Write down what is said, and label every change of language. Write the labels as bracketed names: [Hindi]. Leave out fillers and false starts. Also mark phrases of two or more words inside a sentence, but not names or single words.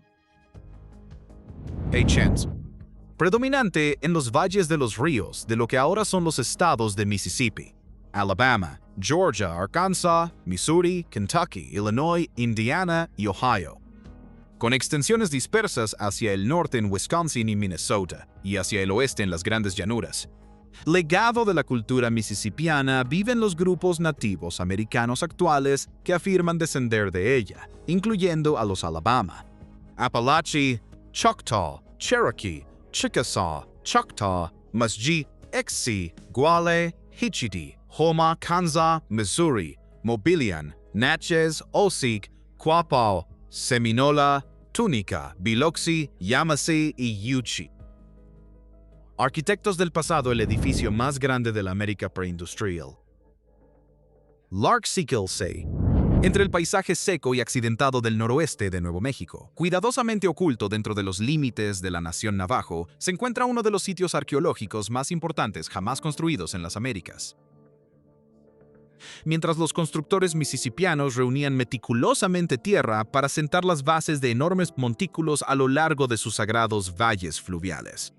[Spanish] Predominante en los valles de los ríos de lo que ahora son los estados de Mississippi, Alabama, Georgia, Arkansas, Missouri, Kentucky, Illinois, Indiana y Ohio, con extensiones dispersas hacia el norte en Wisconsin y Minnesota, y hacia el oeste en las grandes llanuras. Legado de la cultura mississippiana viven los grupos nativos americanos actuales que afirman descender de ella, incluyendo a los Alabama, Apalachee, Choctaw, Cherokee, Chickasaw, Choctaw, Musji, Exi, Guale, Hitchiti, Houma, Kansa, Missouri, Mobilian, Natchez, Osig, Quapaw, Seminola, Tunica, Biloxi, Yamasee y Yuchi. Arquitectos del pasado, el edificio más grande de la América preindustrial. Lark-Sickle-Say. Entre el paisaje seco y accidentado del noroeste de Nuevo México, cuidadosamente oculto dentro de los límites de la nación Navajo, se encuentra uno de los sitios arqueológicos más importantes jamás construidos en las Américas. Mientras los constructores mississippianos reunían meticulosamente tierra para sentar las bases de enormes montículos a lo largo de sus sagrados valles fluviales.